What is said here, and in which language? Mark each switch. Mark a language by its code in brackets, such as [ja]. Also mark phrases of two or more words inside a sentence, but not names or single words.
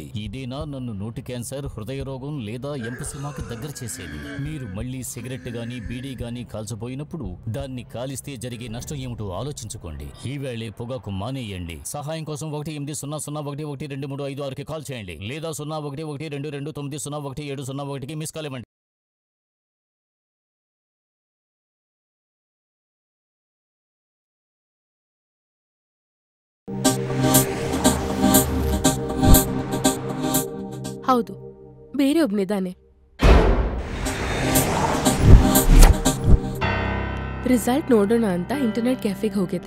[te] ఇదేనా నన్ను నోటి క్యాన్సర్, హృదయ రోగం లేదా ఎంపసిమాకి దగ్గర చేసేది? మీరు మళ్ళీ సిగరెట్ గానీ బీడీ గానీ కాల్చబోయినప్పుడు దాన్ని కాలిస్తే జరిగే నష్టం ఏమిటో ఆలోచించుకోండి. ఈవేళే పొగాకు మానేయండి. సహాయం కోసం 180011236కి కాల్ చేయండి, లేదా 011222901701కి మిస్ కాల్ ఇవ్వండి. [kn] ಹೌದು, ಬೇರೆ ಒಬ್ನಿದ್ದಾನೆ. ರಿಸಲ್ಟ್ ನೋಡೋಣ ಅಂತ ಇಂಟರ್ನೆಟ್ ಕ್ಯಾಫೆಗೆ ಹೋಗಿದ್ದೆ.